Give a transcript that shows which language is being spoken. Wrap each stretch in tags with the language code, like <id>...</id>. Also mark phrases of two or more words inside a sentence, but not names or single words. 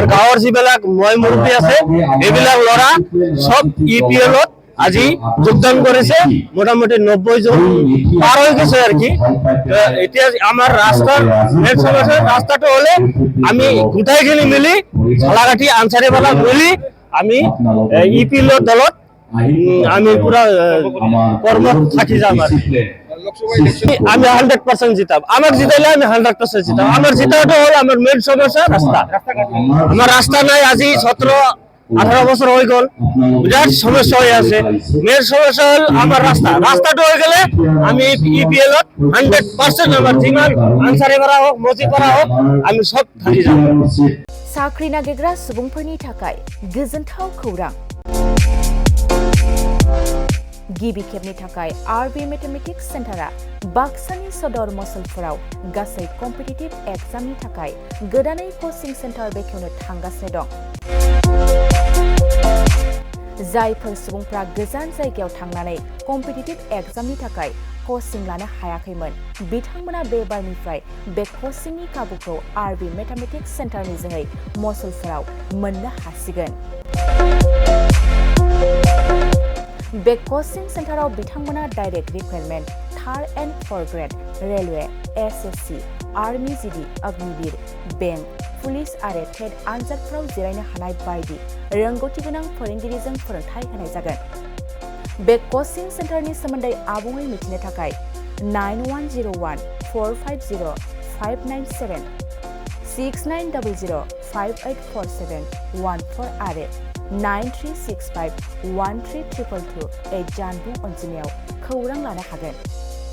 <as>গাঁৱৰ যিবিলাক মই মুৰব্বী আছে এইবিলাক ল'ৰা সব ইউপিএলত আজি যোগদান কৰিছে মোটামুটি 90 জন পাৰ হৈ গৈছে আৰু কি এতিয়া আমাৰ ৰাস্তাৰ মেইন সমস্যা ৰাস্তাটো হলে আমি গোটাইখিনি মিলি সালাঘাটি আনসাৰী পাড়া মিলি আমি ইউপিএলৰ দলত আমি পুরা কর্ম</as> <bn>থাকি যাম আর আমি 100% জিতাম আমাক জিতাইলে আমি 100% জিতাম আমার জিতাটা হল আমার মেইন সমস্যা রাস্তা আমার রাস্তা নাই আজি 17-18 বছর হয়ে গেল বিরাট সমস্যা হয়ে আছে মেইন সমস্যা হল আমার রাস্তাটা হয়ে গেলে আমি ইপিএলত 100% আমার যিমান আনসারি করা হোক মসজিদ করা হোক আমি সব থাকি যাম</bn> <brx>साख्रि नागिरग्रा सुबुंफोरनि थाखाय गोजोनथाव खौरां। गिबि खेबनि थाखाय आरबि मेथमेटिक्स सेन्टारा बाक्सानि सदर मसलपुराव गासै</brx> <en>competitive exam</en> <brx>थाखाय गोदानै</brx> <en>coaching centre</en> <brx>बेखेवनो थांगासिनो दं। जायफोर सुबुंफ्रा गोजान जायगायाव थांनानै</brx> <en>competitive exam</en> <brx>थाखाय कचिं लानो हायाखैमोन बिथांमोना बे बारनिफ्राय बे कचिंनि खाबुखौ आरबि मेथमेटिक्स सेन्टारनि जोहै मसलपुराव मोननो हासिगोन। बे कचिं सेन्टाराव बिथांमोना</brx> <en>direct recruitment, 3rd and 4th</en> <brx>ग्रेड, रेलवे, एसएससि, आर्मी जीडी, अग्निवीर, बेंक, पुलिस आरो टेट आनजादफोराव जिरायनो हानाय बायदि रोंगौथि गोनां फोरोंगिरिजों फोरोंथाय होनाय जागोन। बे कचिं सेन्टारनि सोमोन्दै आबुङै मिथिनो थाखाय 9101450597 6900584714 आरो 9365132228 जानबुं अनजिमायाव खौरां लानो हागोन।</brx>